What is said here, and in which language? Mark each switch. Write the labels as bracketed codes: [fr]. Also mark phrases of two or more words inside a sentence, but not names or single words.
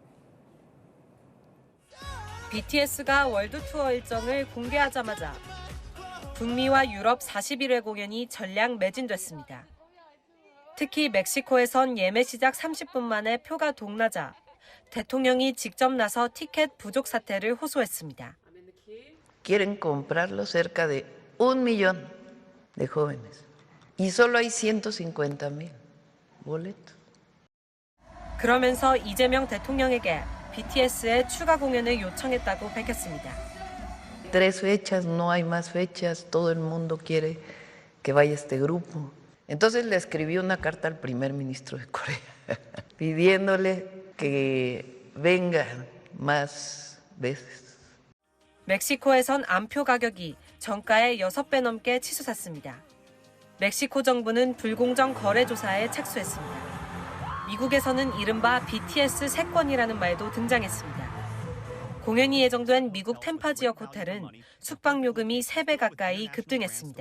[ko] BTS가 월드 투어 일정을 공개하자마자 북미와 유럽 41회 공연이 전량 매진됐습니다. 특히 멕시코에선 예매 시작 30분 만에 표가 동나자 대통령이 직접 나서 티켓 부족 사태를 호소했습니다. [es] Quieren comprarlo cerca de 1,000,000 de jóvenes y solo hay 150,000 boletos. [ko] 그러면서 이재명 대통령에게 BTS의 추가 공연을 요청했다고 밝혔습니다. [es] 3 fechas, no hay más fechas, todo el mundo quiere que vaya este grupo. Entonces le escribí una carta al primer ministro de Corea pidiéndole que venga más veces. [ko] 멕시코에선 암표 가격이 정가의 6배 넘게 치솟았습니다. 멕시코 정부는 불공정 거래 조사에 착수했습니다. 미국에서는 이른바 BTS 세권이라는 말도 등장했습니다. 공연이 예정된 미국 템파 지역 호텔은 숙박 요금이 3배 가까이 급등했습니다.